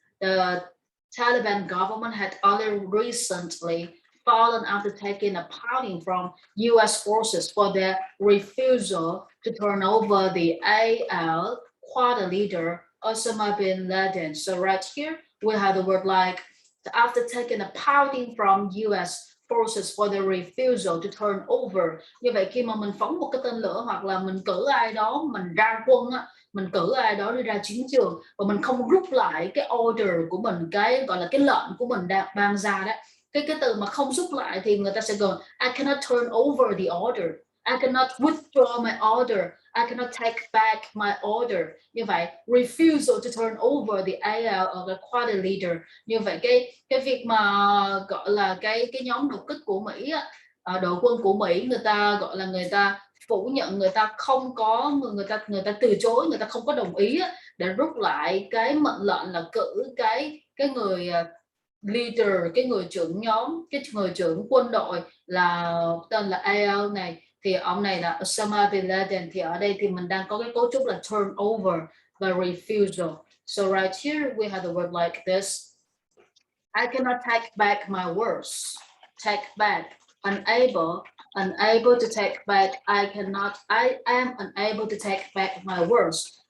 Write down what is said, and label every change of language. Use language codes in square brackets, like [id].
[en] The Taliban government had only recently fallen after taking a pounding from US forces for their refusal to turn over the AL Quad leader Osama bin Laden. So right here we have the word like after taking a pounding from US forces for their refusal to turn over. [vi] Như vậy khi mà mình phóng một cái tên lửa hoặc là mình cử ai đó mình ra quân á, mình cử ai đó đi ra chiến trường và mình không rút lại cái order của mình, cái gọi là cái lệnh của mình đã ban ra đó, cái từ mà không rút lại thì người ta sẽ gọi [en] I cannot turn over the order, I cannot withdraw my order, [vi] I cannot take back my order. Như vậy [en] refusal to turn over the AL or the quad leader. [vi] Như vậy cái việc mà gọi là cái nhóm đột kích của Mỹ á, đội quân của Mỹ người ta gọi là người ta phủ nhận, người ta không có người ta từ chối, người ta không có đồng ý á, để rút lại cái mệnh lệnh là cử cái người leader, cái người trưởng nhóm, cái người trưởng quân đội là tên là AL này, thì ông này là Osama bin Laden. Thì ở đây thì mình đang có cái cấu trúc là [en] turn over [vi] và refusal. [en] So right here we have the word like this. I cannot take back my words. Take back, unable to take back. I am unable to take back my words.